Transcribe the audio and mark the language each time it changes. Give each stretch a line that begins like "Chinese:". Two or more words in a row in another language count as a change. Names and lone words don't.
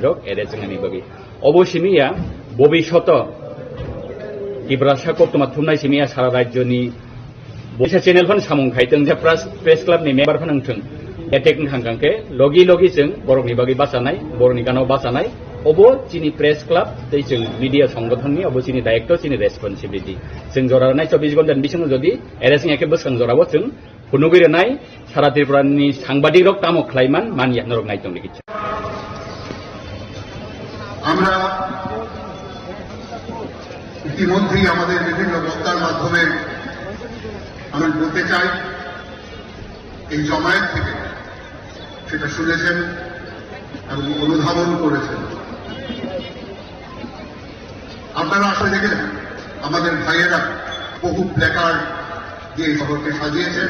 Kok Borok: rok arrest jengani bagi obosimiya bobishoto Ibrasa koktoma thumnai simia sara rajyoni boisa channel phan samung khaiteng je
English: press club
Kok Borok: ni member phan angthung attack hangkangke logi jeng borokni bagi basanai borokni kanao basanai obo chini
English: press club
Kok Borok: tei jeng media সংগঠননি obo chini director chini responsibility jeng joranai 24 ঘন্টা bisingo jodi arrest eke bwskang jorabo jeng phunugire nai sara tripurani sangbadik rok tamo khlaiman mania norok naitong likitcha
Bangla: আমরা ইতিমধ্যেই আমাদের বিভিন্ন বক্তার মাধ্যমে আমি বলতে চাই এই জমায়েত থেকে সেটা শুনেছেন এবং অনুধাবন করেছেন আপনারা আসলে দেখেন আমাদের ভাইয়েরা বহু প্ল্যাকার্ড দিয়ে শহরকে সাজিয়েছেন।